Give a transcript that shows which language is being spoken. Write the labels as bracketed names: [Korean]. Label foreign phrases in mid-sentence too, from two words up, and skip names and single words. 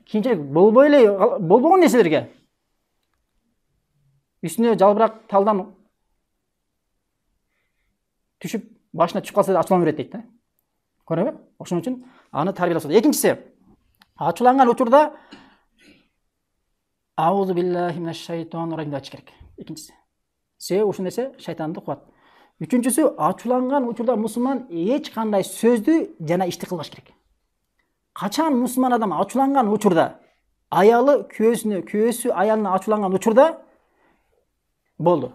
[Kyrgyz] Кийинчерээк болбогон нерселерге үстүнө жалбырак талдан түшүп, башына түшүп калса да ачууланып берет дейт да. Көрөбү? Ошон үчүн аны тарбияласат. Экинчиси, ачууланган учурда [Arabic] أعوذ بالله من الشيطان الرجيم [Kyrgyz] деп айтыш керек. Экинчиси. Себеби ушул нерсе шайтанды кубат. Үчүнчүсү, ачууланган учурда мусулман эч кандай сөздү жана ишти кылбаш керек. Качан мусулман адам ачууланган учурда, аялы күйөөсү аялына ачууланган учурда болду.